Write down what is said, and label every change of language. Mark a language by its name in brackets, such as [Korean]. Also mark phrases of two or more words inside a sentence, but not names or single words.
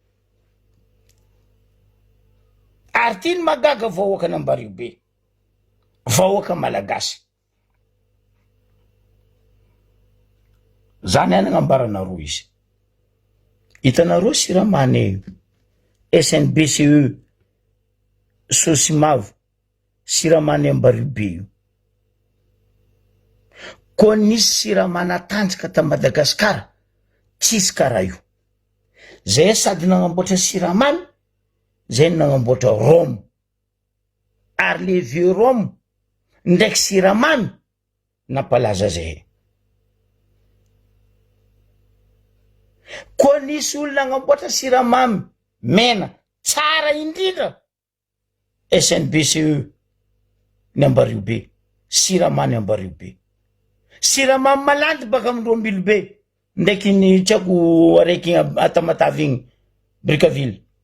[Malagasy] ary ty ny magaga vahoaka n'Ambaribe vahoaka malagasy zany any agnambaranareo izy hitanareo Siramane SNBCE Sosimavo Siramane Ambaribe io ko nisy Siramana tanjaka ta Madagasikara tsisy karaha io zay sady nagnamboatra siramamy zay nagnamboatra Rome ary [French] le vieux [Malagasy] Rome ndraiky siramamy nampalaza zay ko nisy olo nagnamboatra siramamy mena tsara indrindra SNBCE ny Ambaribe siramamy Ambaribe siramamy malandy baka amindro Ambilobe ndraiky ny tsako araiky Atamatavy igny Brickaville